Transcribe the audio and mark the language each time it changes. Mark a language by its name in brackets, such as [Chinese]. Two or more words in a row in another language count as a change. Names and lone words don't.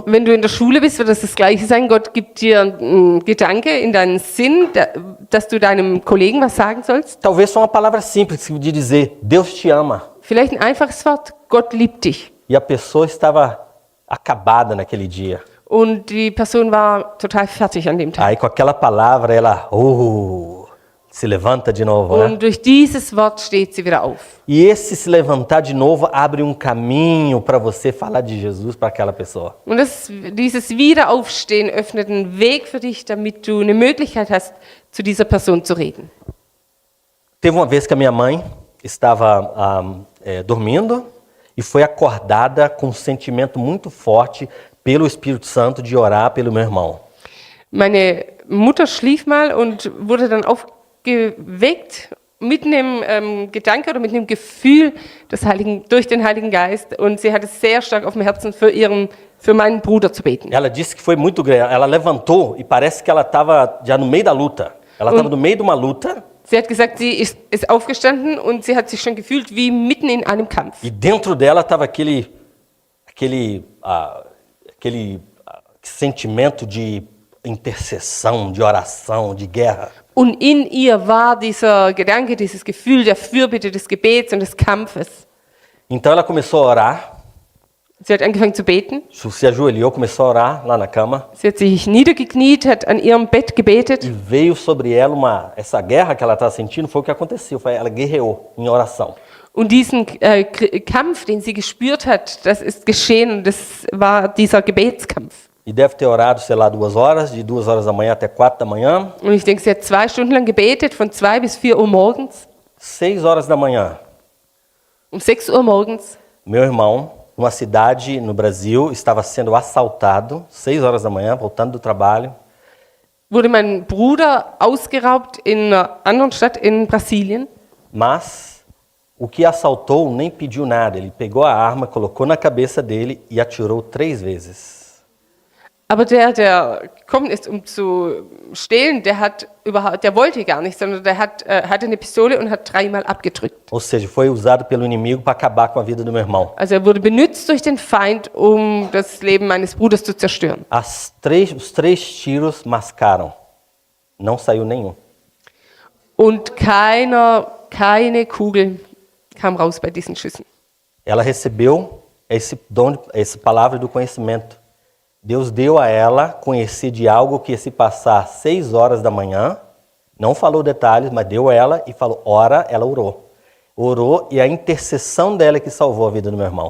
[German] Wenn du in der Schule bist, wird das Gleiche sein. Gott gibt dir einen Gedanke in deinen Sinn, dass du deinem Kollegen was sagen sollst. [Portuguese] Talvez só uma palavra simples de dizer, Deus te ama. [German] Vielleicht ein einfaches Wort, Gott liebt dich. [Portuguese] E a pessoa estava acabada naquele dia. [German] Und die Person war total fertig an dem Tag. [Portuguese] Aí com aquela palavra ela se levanta de novo, né? [German] Und durch dieses Wort steht sie wieder auf. [Portuguese] E esse se levantar de novo abre um caminho para você falar de Jesus para aquela pessoa. [German] Und dieses Wiederaufstehen öffnet einen Weg für dich, damit du eine Möglichkeit hast, zu dieser Person zu reden. [Portuguese] Teve uma vez que a minha mãe estava dormindo e foi acordada com um sentimento muito forte pelo Espírito Santo de orar pelo meu irmão. [German] Meine Mutter schlief mal und wurde dann aufgeweckt mit einem Gedanke oder mit einem Gefühl durch den Heiligen Geist, und sie hatte sehr stark auf dem Herzen, für meinen Bruder zu beten. [Portuguese] Ela disse que foi muito grande. Ela levantou e parece que ela estava já no meio da luta. Ela estava no meio de uma luta. [German] Sie hat gesagt, sie ist aufgestanden und sie hat sich schon gefühlt wie mitten in einem Kampf. [Portuguese] E dentro dela estava aquele sentimento de intercessão, de oração, de guerra. [German] Und in ihr war dieser Gedanke, dieses Gefühl der Fürbitte, des Gebets und des Kampfes. [Portuguese] Então ela começou a orar, [German] Sie hat angefangen zu beten. [Portuguese] se ajoelhou, começou a orar lá na cama. [German] Sie hat sich niedergekniet, hat an ihrem Bett gebetet. [Portuguese] E veio sobre ela essa guerra que ela estava sentindo, foi o que aconteceu. Ela guerreou em oração. [German] Und diesen Kampf, den sie gespürt hat, das ist geschehen, und das war dieser Gebetskampf. [Portuguese] E deve ter orado, sei lá, 2 horas, de 2 horas da manhã até 4 da manhã. [German] Und ich denke, sie hat 2 Stunden lang gebetet, von 2 bis 4 Uhr morgens. [Portuguese] 6 horas da manhã, [German] Um 6 Uhr morgens. [Portuguese] meu irmão, numa cidade no Brasil, estava sendo assaltado, 6 horas da manhã, voltando do trabalho. [German] Wurde mein Bruder ausgeraubt in einer anderen Stadt in Brasilien. [Portuguese] Mas o que assaltou nem pediu nada. Ele pegou a arma, colocou na cabeça dele e atirou 3 vezes. [German] Aber der gekommen ist, um zu stehlen, der wollte gar nicht, sondern der hatte eine Pistole und hat 3-mal abgedrückt. [Portuguese] Ou seja, foi usado pelo inimigo para acabar com a vida do meu irmão. [German] Also er wurde benutzt durch den Feind, um das Leben meines Bruders zu zerstören. [Portuguese] Os 3 tiros mascaram. Não saiu nenhum. [German] Und keine Kugel kam raus bei diesen Schüssen. [Portuguese] Ela recebeu esse dom, essa palavra do conhecimento. Deus deu a ela conhecer de algo que ia se passar 6 horas da manhã. Não falou detalhes, mas deu a ela e falou, ora, ela orou. Orou e a intercessão dela é que salvou a vida do meu irmão.